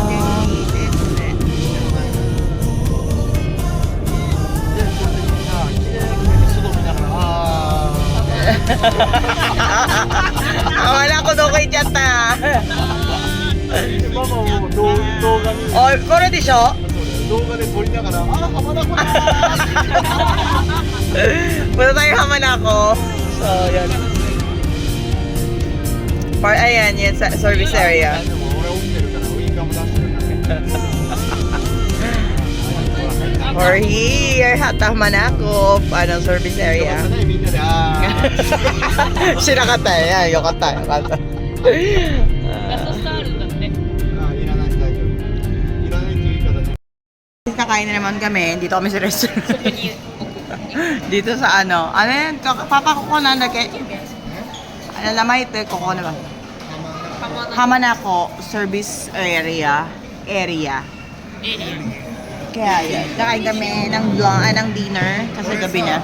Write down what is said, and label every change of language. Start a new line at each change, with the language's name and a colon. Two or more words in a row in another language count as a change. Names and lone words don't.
Filipino: あ、wala ko doon kay chat na.
Japanese: ママも動画に Oh, これでしょ動画で撮りながら、あ、浜名湖だ
Filipino: Punta tayo Hamanako. So, yun. Ayan, yun sa service area.
Japanese: でも俺起きてるからウインカーも出してるから
English: We're here at Hamanako. Anong service
Japanese: よか
English: area?
Japanese: ったねみんなで知らなかったよ。よかったよかった。ガソスタあるんだっていらない大丈夫いらないっていう言い方で
Filipino: Kakain na naman kami. Dito kami sa restaurant. Dito sa ano. Ano yan? Papakuko na lagi. Ano naman ito? Kuko na ba? Hamanako service area. Kaya yun. Kakain kami ng dinner. Kasi gabi na.